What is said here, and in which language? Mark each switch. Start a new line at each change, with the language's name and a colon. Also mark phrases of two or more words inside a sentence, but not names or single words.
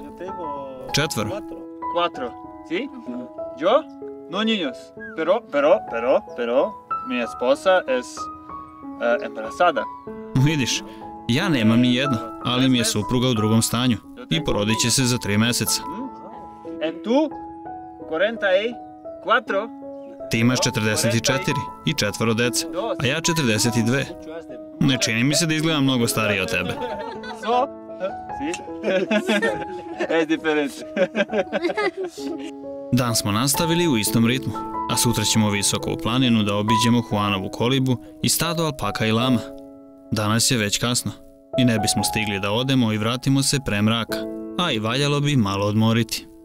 Spanish: Yo tengo 4. 4. ¿Sí? Yo, no niños. Pero, mi esposa es embarazada.
Serbian: Vidiš, ja nemam ni jedno, ali mi je supruga u drugom stanju i porodit će se za 3 meseca.
Spanish: En tú, 44.
Serbian: Ti imaš 44 i 4 dece, a ja 42. Ne čini mi se da izgledam mnogo stariji od tebe.
Spanish: So, ¿sí? Es diferente.
Serbian: Dan smo nastavili u istom ritmu, a sutra ćemo visoko u planinu da obiđemo Juanovu kolibu i stado alpaka i lama. Danas je već kasno i ne bismo stigli da odemo i vratimo se pre mraka, a i valjalo bi malo odmoriti.